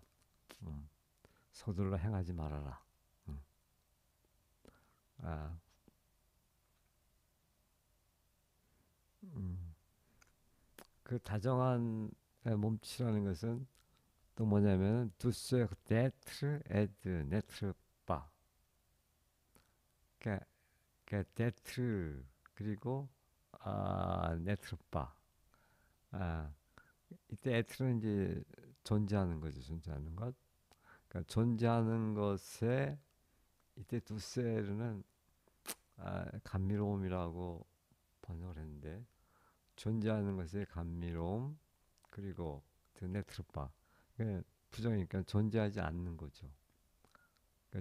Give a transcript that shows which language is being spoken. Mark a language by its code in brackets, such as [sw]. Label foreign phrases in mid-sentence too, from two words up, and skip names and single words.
[ko] 음, 서둘러 행하지 말아라. 음, 아, 음, 그 다정한 몸짓이라는 것은 또 뭐냐면 [fr] douceur d'être et de n'être pas. [ko] 그러니까, 그러니까 d'être 그리고 [fr] n'être pas. [ko] 아, 이때 에트는 이제 존재하는 거죠. 존재하는 것. 그러니까 존재하는 것에 이때 두세르는 감미로움이라고 번역을 했는데 존재하는 것의 감미로움 그리고 [fr] de n'être pas [ko] 부정이니까 존재하지 않는 거죠.